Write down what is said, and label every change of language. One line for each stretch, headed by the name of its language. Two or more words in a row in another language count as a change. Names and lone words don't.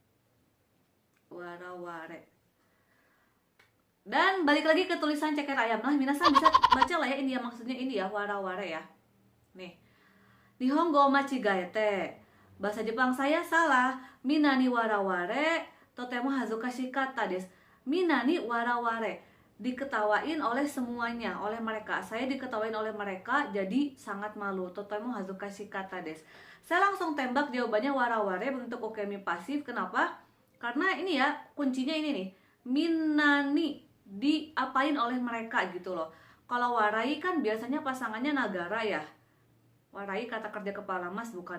Indonesian: Dan balik lagi ke tulisan ceker ayam. Nah, minasang bisa baca lah ya ini ya, maksudnya ini ya, waraware ya.
Japanese: Nih. 日本語間違えて.
Indonesian: Bahasa Jepang saya salah.
Japanese: みんなに笑われとても恥ずかしかったです. みんなに笑われ.
Indonesian: Diketawain oleh semuanya, oleh mereka. Saya diketawain oleh mereka, jadi sangat malu.
Japanese: とても恥ずかしかったです.
Indonesian: Saya langsung tembak jawabannya waraware bentuk ukemi pasif. Kenapa? Karena ini ya, kuncinya ini nih. Minani, diapain oleh mereka gitu loh. Kalau warai kan biasanya pasangannya nagara ya. Warai kata kerja kepala mas, bukan.